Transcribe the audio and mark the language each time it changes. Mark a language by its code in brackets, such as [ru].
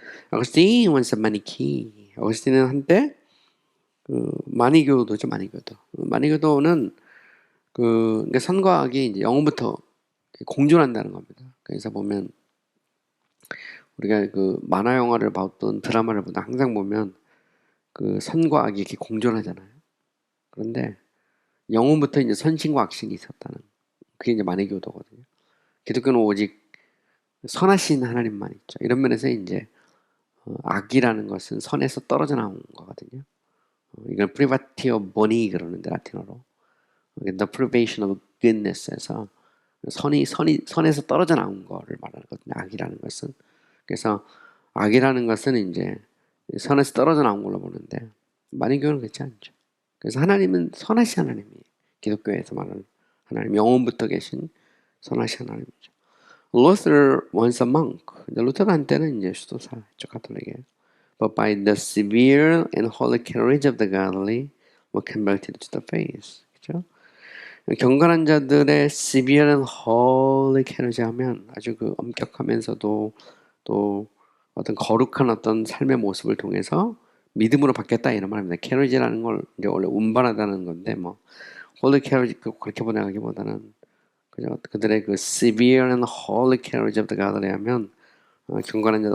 [en] 어거스틴 was a Manichae. [ko] 어거스틴은 한때 마니교도죠, 마니교도. 마니교도는 그러니까 선과 악이 이제 영혼부터 공존한다는 겁니다. 그래서 보면 우리가 만화 영화를 봤던 드라마를 보다 항상 보면 선과 악이 이렇게 공존하잖아요. 그런데 영혼부터 이제 선신과 악신이 있었다는 그게 이제 마니교도거든요. 기독교는 오직 선하신 하나님만 있죠. 이런 면에서 이제 악이라는 것은 선에서 떨어져 나온 거거든요. 이걸 [la] privatio boni [ko] 그러는데 라틴어로 [en] the privation of goodness [ko] 에서 선에서 떨어져 나온 거를 말하는 거거든요. 악이라는 것은 그래서 악이라는 것은 이제 선에서 떨어져 나온 걸로 보는데 마니교는 그렇지 않죠. 그래서 하나님은 선하신 하나님이에요. 기독교에서 말하는 하나님 영혼부터 계신 선하신 하나님이죠. [en] Luther was a monk. [ko] 루터가 한때는 이제 수도사였죠, 가톨릭에. [en] But by the severe and holy courage of the godly, were converted to the faith. [ko] 그렇죠? 경건한 자들의 [en] severe and holy courage [ko] 하면 아주 엄격하면서도 또 어떤 거룩한 어떤 삶의 모습을 통해서 믿음으로 바뀌었다 이런 말입니다. courage라는 걸 이제 원래 운반하다는 건데 뭐 holy courage 그렇게 번역하기보다는 그죠? 그들의 [en] severe and holy courage of the godly [ko] 하면 경건한 자들.